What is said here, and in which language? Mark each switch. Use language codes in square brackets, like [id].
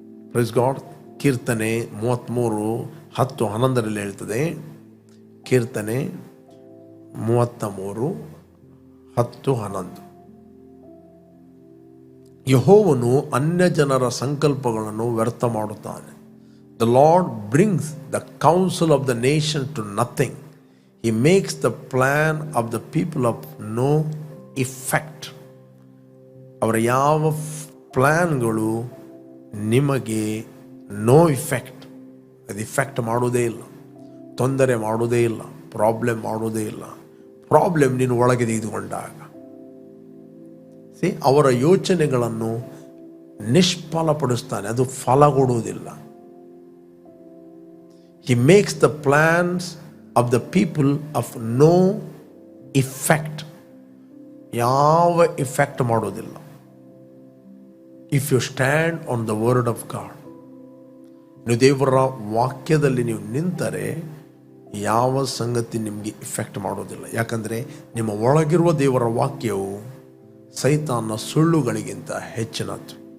[en] Praise God. [kn] ಕೀರ್ತನೆ 33:10-11 ಹೇಳ್ತದೆ. ಕೀರ್ತನೆ 33:10-11. ಯೆಹೋವನು ಅನ್ಯ ಜನರ ಸಂಕಲ್ಪಗಳನ್ನು ವ್ಯರ್ಥ ಮಾಡುತ್ತಾನೆ. [en] The Lord brings the counsel of the nation to nothing. He makes the plan of the people of no effect. [kn] ಅವರ ಯಾವ ಪ್ಲ್ಯಾನ್ಗಳು ನಿಮಗೆ [en] no effect, [kn] ಅದು ಇಫೆಕ್ಟ್ ಮಾಡೋದೇ ಇಲ್ಲ, ತೊಂದರೆ ಮಾಡೋದೇ ಇಲ್ಲ, ಪ್ರಾಬ್ಲಮ್ ಮಾಡೋದೇ ಇಲ್ಲ. ಪ್ರಾಬ್ಲಮ್ ನೀನು ಒಳಗೆ ತೆಗೆದುಕೊಂಡಾಗ ಅವರ ಯೋಚನೆಗಳನ್ನು ನಿಷ್ಫಲಪಡಿಸ್ತಾನೆ, ಅದು ಫಲ ಕೊಡುವುದಿಲ್ಲ. [en] He makes the plans of the people of no effect. [kn] ಯಾವ ಇಫೆಕ್ಟ್ ಮಾಡೋದಿಲ್ಲ. [en] if you stand on the word of God, [kn] ನೀವು ದೇವರ ವಾಕ್ಯದಲ್ಲಿ ನೀವು ನಿಂತರೆ ಯಾವ ಸಂಗತಿ ನಿಮಗೆ ಇಫೆಕ್ಟ್ ಮಾಡೋದಿಲ್ಲ. ಯಾಕಂದರೆ ನಿಮ್ಮ ಒಳಗಿರುವ ದೇವರ ವಾಕ್ಯವು ಸೈತಾನ ಸುಳ್ಳುಗಳಿಗಿಂತ ಹೆಚ್ಚಿನದ್ದು.